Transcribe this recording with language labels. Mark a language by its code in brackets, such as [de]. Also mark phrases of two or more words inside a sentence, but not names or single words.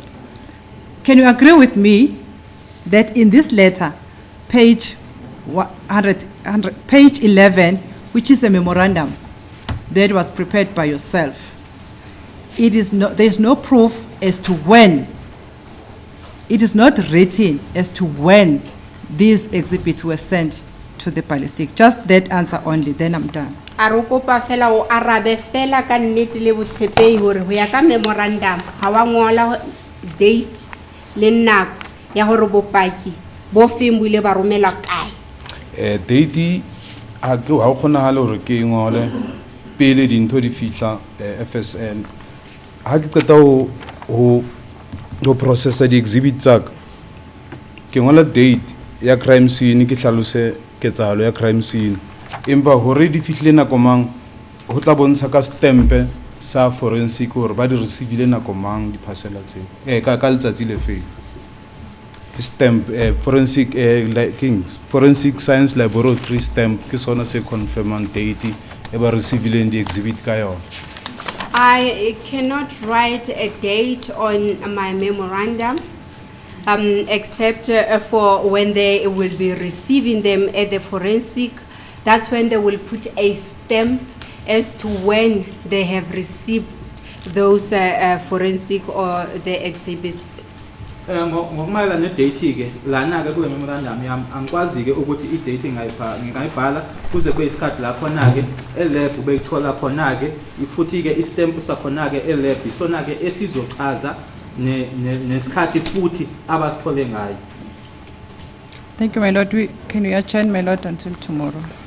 [en] Can you agree with me that in this letter, page 11, which is a memorandum that was prepared by yourself, there is no proof as to when, it is not written as to when these exhibits were sent to the ballistic. Just that answer only, then I'm done. [st] Arokopa fela o arabe fela ka nnete le botshepehi hore ho ya ka memorandum ha wa ngola date le nako ya hore bopaki bo fembile ba romela kae. Date ha ke ha khonahale hore ke ngole pele dintho di fihla FSN. Ha ke qeta ho processa di exhibit tsaka ke ngola date ya [en] crime scene [st] ke hlalose ketsahalo ya [en] crime scene. [st] Empa hore di fihlile nako mang ho tla bontsha ka stempe sa forensic hore ba di receive nako mang di parcela tse ka letsatsi le fe [en] stamp forensic forensic science laboratory stamp [st] ke sona se confirmang date e ba receive di exhibit ka yona. [en] I cannot write a date on my memorandum except for when they will be receiving them at the forensic. That's when they will put a stamp as to when they have received those forensic or the exhibits. [zu] Ngokumayela ne-date ke lana ke kule memorandum yami angikwazi ke ukuthi i-date ngingayibhala kuze kube isikhathi la khona ke elab beyithola khona ke futhi ke istamp sakhona ke elab isona ke esizochaza nesikhathi futhi abasithole ngayo. [en] Thank you, my Lord. Can we adjourn, my Lord, until tomorrow?